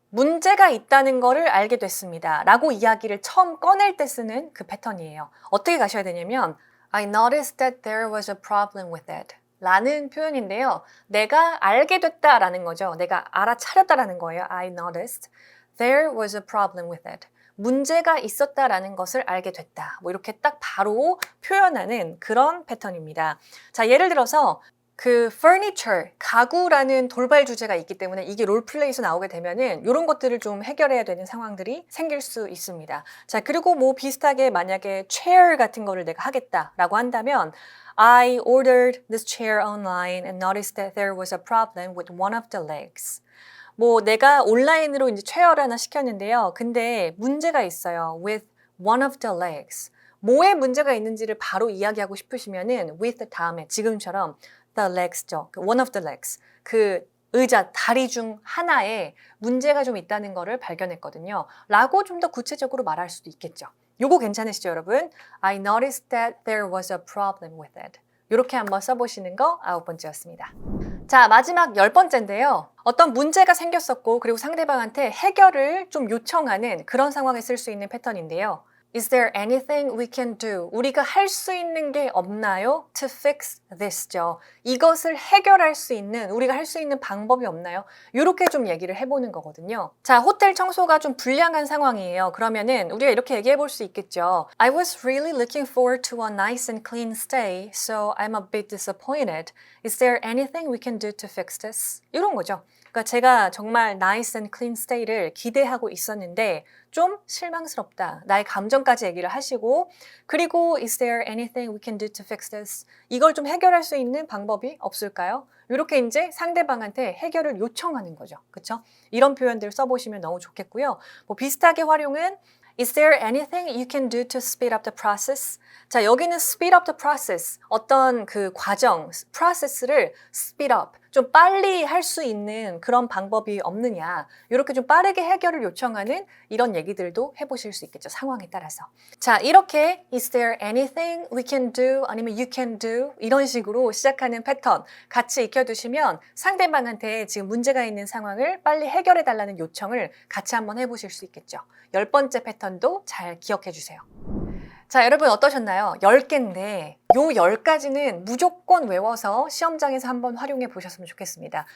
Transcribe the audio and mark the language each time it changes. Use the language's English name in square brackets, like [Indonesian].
[Korean] 문제가 있다는 거를 알게 됐습니다. 라고 이야기를 처음 꺼낼 때 쓰는 그 패턴이에요. 어떻게 가셔야 되냐면 [English] I noticed that there was a problem with it. [Korean] 라는 표현인데요. 내가 알게 됐다라는 거죠. 내가 알아차렸다라는 거예요. [English] I noticed there was a problem with it. [Korean] 문제가 있었다라는 것을 알게 됐다. 뭐 이렇게 딱 바로 표현하는 그런 패턴입니다. 자, 예를 들어서 그 furniture, 가구라는 돌발 주제가 있기 때문에 이게 롤플레이에서 나오게 되면은 이런 것들을 좀 해결해야 되는 상황들이 생길 수 있습니다. 자, 그리고 뭐 비슷하게 만약에 chair 같은 거를 내가 하겠다라고 한다면 [English] I ordered this chair online and noticed that there was a problem with one of the legs. [Korean] 뭐 내가 온라인으로 이제 체어를 하나 시켰는데요. 근데 문제가 있어요. [English] With one of the legs. [Korean] 뭐에 문제가 있는지를 바로 이야기하고 싶으시면은 with 다음에 지금처럼 the legs죠. [English] one of the legs. [Korean] 그 의자, 다리 중 하나에 문제가 좀 있다는 거를 발견했거든요. 라고 좀 더 구체적으로 말할 수도 있겠죠. 요거 괜찮으시죠, 여러분? [English] I noticed that there was a problem with it. [Korean] 이렇게 한번 써보시는 거 9번째였습니다. 자, 마지막 10번째인데요. 어떤 문제가 생겼었고 그리고 상대방한테 해결을 좀 요청하는 그런 상황에 쓸 수 있는 패턴인데요. [English] Is there anything we can do? [Korean] 우리가 할 수 있는 게 없나요? [English] To fix this죠. [Korean] 이것을 해결할 수 있는, 우리가 할 수 있는 방법이 없나요? 이렇게 좀 얘기를 해보는 거거든요. 자, 호텔 청소가 좀 불량한 상황이에요. 그러면은 우리가 이렇게 얘기해 볼 수 있겠죠. [English] I was really looking forward to a nice and clean stay, so I'm a bit disappointed. Is there anything we can do to fix this? [Korean] 이런 거죠. 그러니까 제가 정말 [English] nice and clean stay [Korean] 를 기대하고 있었는데 좀 실망스럽다. 나의 감정까지 얘기를 하시고 그리고 [English] is there anything we can do to fix this? [Korean] 이걸 좀 해결할 수 있는 방법이 없을까요? 이렇게 이제 상대방한테 해결을 요청하는 거죠. 그렇죠? 이런 표현들 써보시면 너무 좋겠고요. 뭐 비슷하게 활용은 [English] Is there anything you can do to speed up the process? [Korean] 자, 여기는 [English] speed up the process. [Korean] 어떤 그 과정, process를 speed up. 좀 빨리 할 수 있는 그런 방법이 없느냐. 이렇게 좀 빠르게 해결을 요청하는 이런 얘기들도 해보실 수 있겠죠. 상황에 따라서. 자, 이렇게 [English] Is there anything we can do? [Korean] 아니면 [English] you can do? [Korean] 이런 식으로 시작하는 패턴 같이 익혀두시면 상대방한테 지금 문제가 있는 상황을 빨리 해결해달라는 요청을 같이 한번 해보실 수 있겠죠. 10번째 패턴도 잘 기억해 주세요. 자, 여러분 어떠셨나요? 10개인데 요 10가지는 무조건 외워서 시험장에서 한번 활용해 보셨으면 좋겠습니다.